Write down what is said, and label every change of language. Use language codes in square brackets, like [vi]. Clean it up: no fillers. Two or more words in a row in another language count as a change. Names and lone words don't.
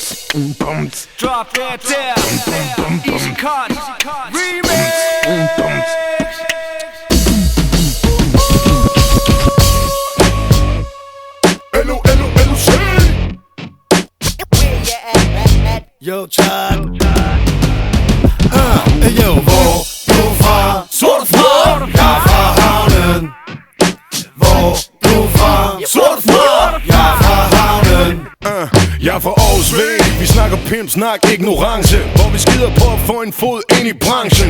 [en] Drop that there. Easy cut. Remix. L-O-C. Yo, Chuck. [da] Yo, hvor du fra? Sort fra. Jeg er fra havnen. Hvor du fra? Sort fra. Jeg er fra havnen. Jeg er fra Aarhus V. Vi snakker pimp, snak ignorance. Hvor vi skider på at få en fod ind i branchen.